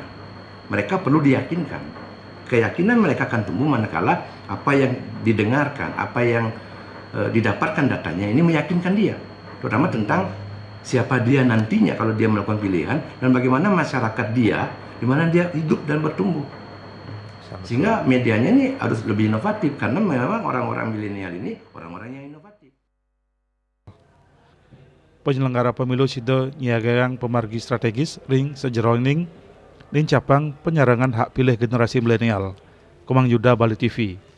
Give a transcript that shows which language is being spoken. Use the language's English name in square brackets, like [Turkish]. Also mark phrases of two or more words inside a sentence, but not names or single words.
[Indonesian] Mereka perlu diyakinkan. Keyakinan mereka akan tumbuh manakala apa yang didengarkan, apa yang didapatkan datanya ini meyakinkan dia, terutama tentang siapa dia nantinya kalau dia melakukan pilihan dan bagaimana masyarakat dia, di mana dia hidup dan bertumbuh. Sehingga medianya ini harus lebih inovatif karena memang orang-orang milenial ini orang-orang yang inovatif. [Balinese] Penyelenggara pemilu sida nyiagagang pemargi strategis ring sejeroning ning cabang penyarangan hak pilih generasi milenial. Komang Yuda Bali TV.